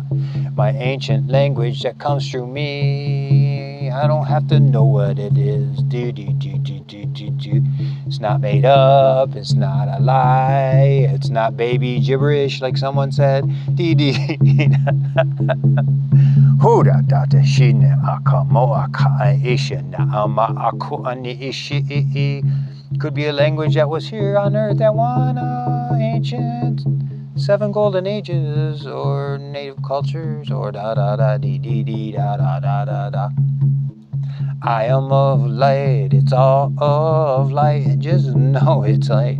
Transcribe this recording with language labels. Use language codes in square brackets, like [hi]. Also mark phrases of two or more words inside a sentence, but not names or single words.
[en] My ancient language that comes through me. I don't have to know what it is. It's not made up. It's not a lie. It's not baby gibberish like someone said. Huda data shine akamo aka ishina ama aku ani ishi. Could be a language that was here on earth at one ancient 7 golden ages, or native cultures, or da da da dee dee dee da da da da da. I am of light, it's all of light, and just know it's light.